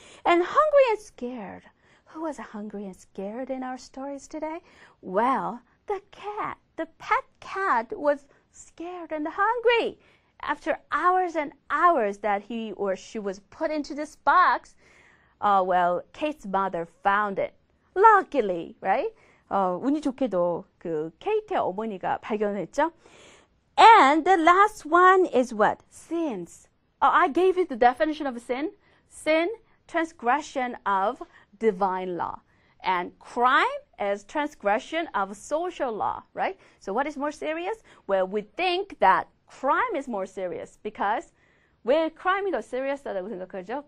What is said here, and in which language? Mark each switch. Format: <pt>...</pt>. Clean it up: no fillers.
<en>And hungry and scared. Who was hungry and scared in our stories today? Well, the cat. The pet cat was scared and hungry. After hours and hours that he or she was put into this box, Kate's mother found it. Luckily, right?</en> <ko>운이 좋게도 그 케이트의 어머니가 발견했죠.</ko> <en>And the last one is what? Sins. I gave you the definition of sin. Sin, transgression of divine law. And crime is transgression of social law, right? So what is more serious? Well, we think that crime is more serious because</en> <ko>왜 crime이 더 serious하다고 생각하죠?</ko>